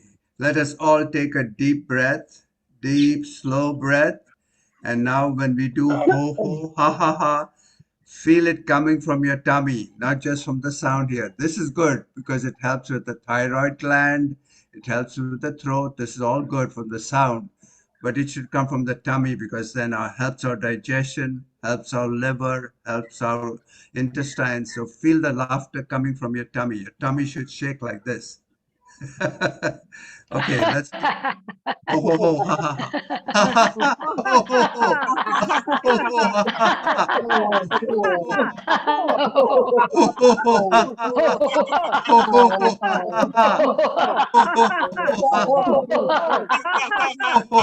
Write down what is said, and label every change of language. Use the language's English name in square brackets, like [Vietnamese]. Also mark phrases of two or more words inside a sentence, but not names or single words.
[English] Let us all take a deep breath, deep, slow breath. And now when we do ho, ho, ha, ha, ha, feel it coming from your tummy, not just from the sound here. This is good because it helps with the thyroid gland. It helps with the throat. This is all good from the sound, but it should come from the tummy because then it helps our digestion, helps our liver, helps our intestines. So feel the laughter coming from your tummy. Your tummy should shake like this. Okay, let's ho ho ho ha ha ha ha ha ha ho ho ho ho ho ha ha ha ho ho ho ha ha ho ho ho ha ha ho ho ho ha ha ho ho